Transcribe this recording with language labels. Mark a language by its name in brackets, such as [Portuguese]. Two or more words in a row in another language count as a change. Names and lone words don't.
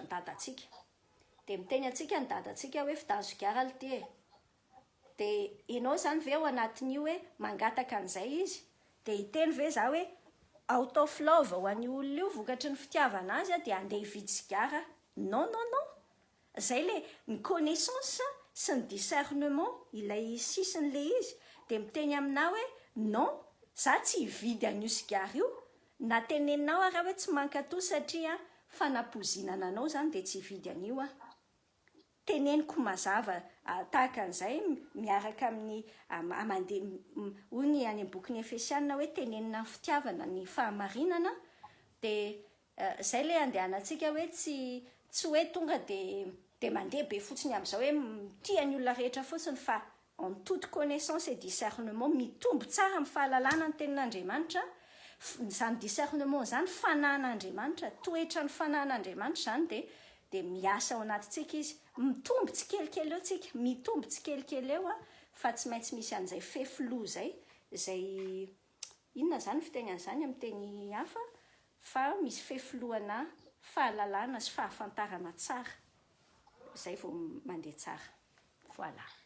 [Malagasy] nidadantsika dia miteny atsika nidadantsika hoe fidany sigara ity dia ianao zany ve ao anatin'io hoe mangataka an'izay izy dia hiteny ve za hoe [English] out of love [Malagasy] ho an'io olona io vokatry ny fitiavana azy dia andeha hividy sigara non zay le ny connaissance sy ny discernement ilay sisin'le izy dia miteny aminao hoe non za tsy hividy an'io sigara io na teneninao raha hoe tsy mankato satria fanapozinana anao zany dia tsy hividy an'io teneniko mazava tahaka an'izay miaraka amin'ny mandeha hoy ny any am-bokin'ny Efesiana hoe tenenina fitiavana ny fahamarinana dia zay le andehanantsika hoe tsy hoe tonga dia mandeha be fotsiny amin'izao hoe tia ny olona rehetra fotsiny fa [French] en toute connaissance et discernement [Malagasy] mitombo tsara amin'ny fahalalana ny tenin'Andriamanitra zany discernement zany fanan'Andriamanitra toetra ny fanan'Andriamanitra zany dia miasa ao anatintsika izy mitombo tsikelikely eo tsika mitombo tsikelikely eo fa tsy maintsy misy an'izay fefiloa zay inona zany fitenan'izany amin'ny teny hafa fa misy fefiloana fahalalana sy fahafantarana tsara zay vao mandeha tsara voilà.